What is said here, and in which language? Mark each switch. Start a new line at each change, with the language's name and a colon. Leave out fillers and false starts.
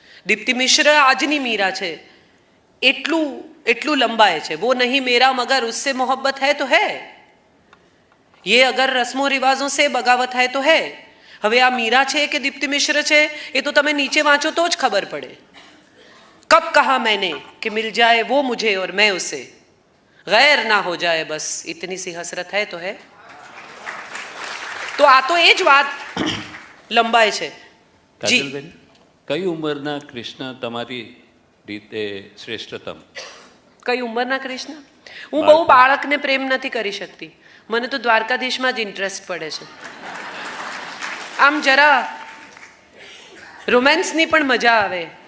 Gujarati: દીપ્તિ મિશ્ર આજની મીરા છે, એટલું લંબાય છે.
Hindi: વો નહીં મેરા મગર ઉસસે મોહબ્બત હૈ તો હૈ, ये अगर रस्मों रिवाजों से बगावत है तो है.
Gujarati: હવે આ મીરા છે કે દીપ્તિ મિશ્ર છે એ તો તમે નીચે વાંચો તો જ ખબર પડે.
Hindi: કબ કહા मैंने कि मिल जाए वो मुझे और मैं उसे, गैर ना हो जाए बस इतनी सी हसरत है तो है.
Gujarati: તો આ તો એ જ વાત લંબાય છે. કાજલબેન, કઈ ઉંમરના કૃષ્ણ તમારી રીતે શ્રેષ્ઠતમ? કઈ ઉંમરના કૃષ્ણ? હું બહુ બાળકને પ્રેમ નથી કરી શકતી. મને તો દ્વારકાધીશમાં જ ઇન્ટરેસ્ટ પડે છે. આમ જરા રોમેન્સની પણ મજા આવે.